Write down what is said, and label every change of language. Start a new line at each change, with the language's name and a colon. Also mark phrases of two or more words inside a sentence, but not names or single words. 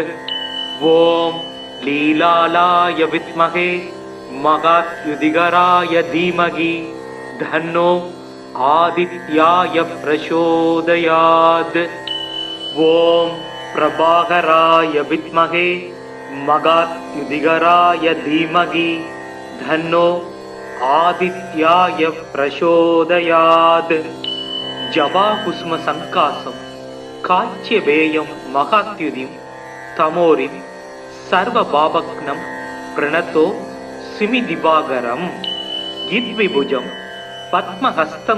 Sanskrit: ओम् लीलालाय विद्महे महाद्युतिकराय धीमहि तन्नो आदित्याय प्रचोदयात्. ओम् प्रभाकराय विद्महे महाद्युतिकराय धीमहि तन्नो आदित्याय प्रचोदयात् जवाकुसुम संकासं काच्यवेयं महात्युदिं तमोरिं सर्वभावग्नं प्रणतो सिमि दिवाकरं यद्विभुजं पद्महस्तं